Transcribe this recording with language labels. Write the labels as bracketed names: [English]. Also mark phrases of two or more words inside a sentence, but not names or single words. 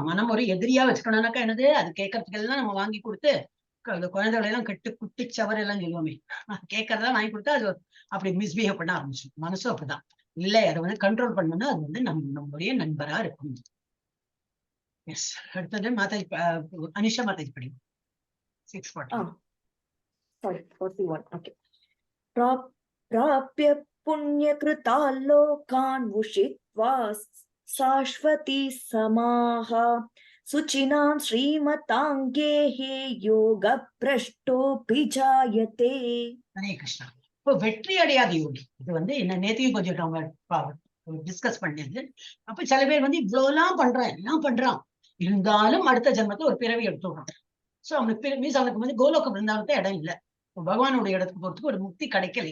[Tamil] மனம் ஒரு எதிரியா வச்சுக்கணும்னாக்கா என்னது, அது கேட்கறதுக்கு எல்லாம் நம்ம வாங்கி கொடுத்து குழந்தைகளை எல்லாம் கட்டு குட்டி சவர் எல்லாம் சொல்லுவோமே, கேட்கறதா வாங்கி கொடுத்தா அது அப்படி மிஸ்பிஹேவ் பண்ண ஆரம்பிச்சு. மனசும் அப்படிதான். இல்லை, அதை வந்து கண்ட்ரோல் பண்ணணும்னா அது வந்து நம்மளுடைய நண்பரா இருக்கும். எஸ். அடுத்தது மாதாஜி, அனிஷா மாதாஜி படி 640. Sorry, 41. Okay. [Sanskrit] प्राप्य पुण्यकृतान् लोकान् उषित्वा शाश्वती समाः सुचिनां श्रीमताङ्गेः योगभ्रष्टोऽपि जायते. [Tamil] ஹரே கிருஷ்ணா. இப்போ வெற்றி அடையாத யோகி, இது வந்து என்ன நேத்தையும் கொஞ்சம் நம்ம டிஸ்கஸ் பண்ணது. அப்ப சில பேர் வந்து இவ்வளவுலாம் பண்றான், எல்லாம் பண்றான், இருந்தாலும் அடுத்த ஜென்மத்துல ஒரு பிறவி எடுத்துடுறான். சோ அவனுக்கு மீன்ஸ் அவனுக்கு வந்து கோலோக பிருந்தாவனத்தை இடம் இல்லை, பகவானுடைய இடத்துக்கு போறதுக்கு ஒரு முக்தி கிடைக்கலை.